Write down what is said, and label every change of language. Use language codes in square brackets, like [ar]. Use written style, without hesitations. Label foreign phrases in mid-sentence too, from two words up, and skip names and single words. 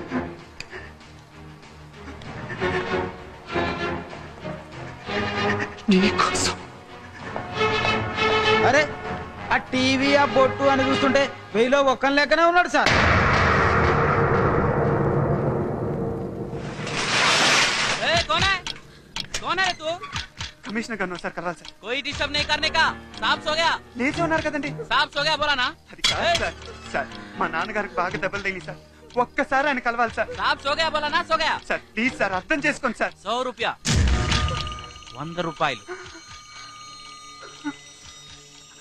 [te] నీకోసం. అరే ఆ టీవీ ఆ బొట్టు అని చూస్తుంటే 1000లో ఒక్కని లెక్కనే ఉన్నాడు సార్. కమిషనర్ గారు సార్, కరాలి సార్. [hi] कोई डिस्टर्ब नहीं करने का, साफ सो गया. [te] లేచి ఉన్నారు కదండి. [hi] साफ सो गया बोला ना. [te] అది కాదు సార్. సార్ మా నాన్నగారికి బాగా దెబ్బలు తగిలి సార్, ఒక్కసారి ఆయన కలవాలి సార్. [hi] साफ सो गया बोला ना, सो गया. [te] సార్ ప్లీజ్ సార్, అర్థం చేసుకోండి సార్. [hi] 100 रुपया, 100 రూపాయలు.